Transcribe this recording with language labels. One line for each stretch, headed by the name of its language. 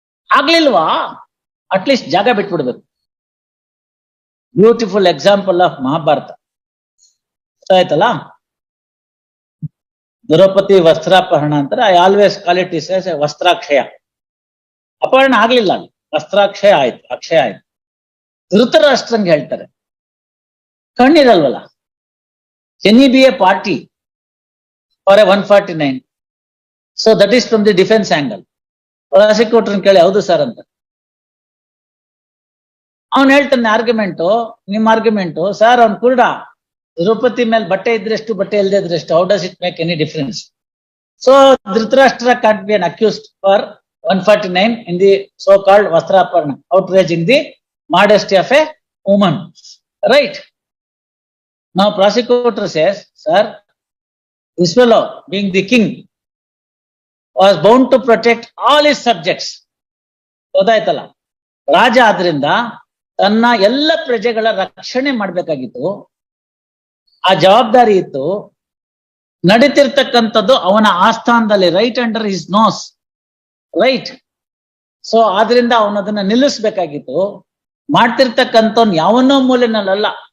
Kannada: ಆಗ್ಲಿಲ್ವಾ, at least ಜಾಗ ಬಿಟ್ಬಿಡ್ಬೇಕು.
English: beautiful example of
Kannada: Mahabharata ಆಯ್ತಲ್ಲ. ದ್ರೌಪದಿ ವಸ್ತ್ರಾಪಹರಣ ಅಂತಾರೆ.
English: I always call it is
Kannada: ವಸ್ತ್ರಾಕ್ಷಯ. ಅಪಹರಣ ಆಗ್ಲಿಲ್ಲ, ಅಲ್ಲಿ ವಸ್ತ್ರಾಕ್ಷಯ ಆಯ್ತು, ಅಕ್ಷಯ ಆಯ್ತು. ಧೃತರಾಷ್ಟ್ರಂಗೆ ಹೇಳ್ತಾರೆ, ಕಣ್ಣಿರಲ್ವಲ್ಲ,
English: can he be a party for a 149? So that is from the defense angle.
Kannada: Prosecutor ಕೇಳಿ ಹೌದು ಸರ್ ಅಂತ. ಅವನ್ ಹೇಳ್ತಾನೆ ಆರ್ಗ್ಯುಮೆಂಟು, ನಿಮ್ ಆರ್ಗ್ಯುಮೆಂಟು, ಸರ್ ಅವ್ನ್ ಕುರುಡ, ದ್ರೌಪದಿ ಮೇಲೆ ಬಟ್ಟೆ ಇದ್ರೆಷ್ಟು ಬಟ್ಟೆ ಇಲ್ಲದೆ ಇದ್ರೆಷ್ಟು,
English: How does it make any difference? So Dhritarashtra can't be an accused for 149 in the so called vastraparna, outraging the modesty of a woman, right? Now prosecutor says, sir, this fellow being the king was bound to protect all his subjects.
Kannada: ಗೊತ್ತಾಯ್ತಲ್ಲ, ರಾಜ ಆದ್ರಿಂದ ತನ್ನ ಎಲ್ಲ ಪ್ರಜೆಗಳ ರಕ್ಷಣೆ ಮಾಡ್ಬೇಕಾಗಿತ್ತು, ಆ ಜವಾಬ್ದಾರಿ ಇತ್ತು. ನಡೀತಿರ್ತಕ್ಕಂಥದ್ದು ಅವನ ಆಸ್ಥಾನದಲ್ಲಿ,
English: right under his nose,
Kannada: right. So ಆದ್ರಿಂದ ಅವನದನ್ನ ನಿಲ್ಲಿಸ್ಬೇಕಾಗಿತ್ತು. ಮಾಡ್ತಿರ್ತಕ್ಕಂಥವ್ನು ಯಾವನ್ನೋ ಮೂಲೆನಲ್ಲ.